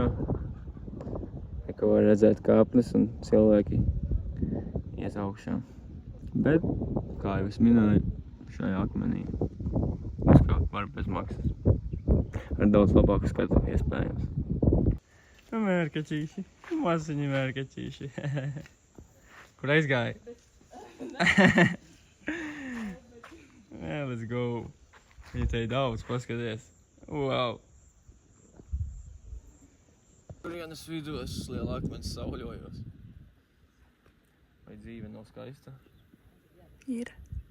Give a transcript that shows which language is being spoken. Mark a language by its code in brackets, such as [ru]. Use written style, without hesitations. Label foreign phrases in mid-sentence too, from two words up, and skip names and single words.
[lv] Ka var redzēt kāpnes un cilvēki iet augšā. Bet, kā jau es minēju, šajā akmenī uzkāpt var bez maksas. Ar daudz labāku skatu iespējams. Mērkaķīši, maziņi mērkaķīši. Kur aizgāja? [en] Yeah, let's go. [lv] Viņi te ir daudz, paskaties. [en] Wow! [lv] Turienes vidū es uz liela akmens sauļojos. Vai dzīve nav skaista? Ir.